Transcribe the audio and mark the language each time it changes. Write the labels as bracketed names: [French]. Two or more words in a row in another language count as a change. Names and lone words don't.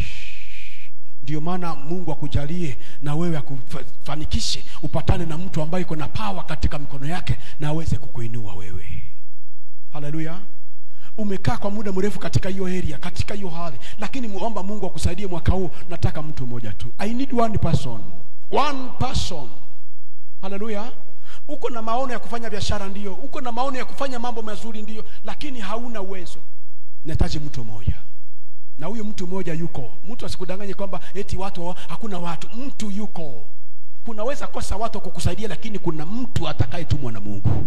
[Swahili] Ndio maana Mungu akujalie na wewe akufanikishe upatane na mtu ambaye yuko na power katika mkono yake na aweze kukuinua wewe. Haleluya. Umekaa kwa muda mrefu katika hiyo area, katika hiyo hali, lakini muomba Mungu akusaidie mwaka huu, nataka mtu mmoja tu. [English] I need one person. One person. [Swahili] Haleluya. Uko na maono ya kufanya biashara ndio, uko na maono ya kufanya mambo mazuri ndio, lakini hauna uwezo. Nahitaji mtu mmoja. Na huyo mtu mmoja yuko. Mtu asikudanganye kwamba eti watu hakuna watu. Mtu yuko. Kunaweza kosa watu kukusaidia, lakini kuna mtu atakayetumwa na Mungu.